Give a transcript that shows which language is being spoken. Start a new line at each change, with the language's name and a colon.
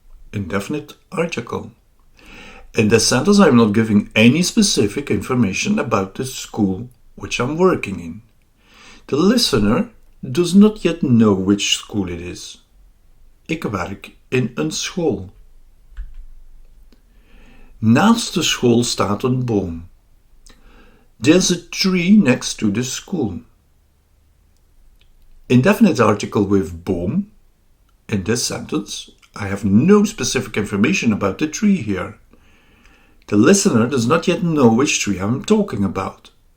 English: Indefinite article. In this sentence, I'm not giving any specific information about the school which I'm working in. The listener does not yet know which school it is.
Dutch: Ik werk in een school. Naast de school staat een boom.
English: There's a tree next to the school. Indefinite article with boom. In this sentence, I have no specific information about the tree here. The listener does not yet know which tree I'm talking about.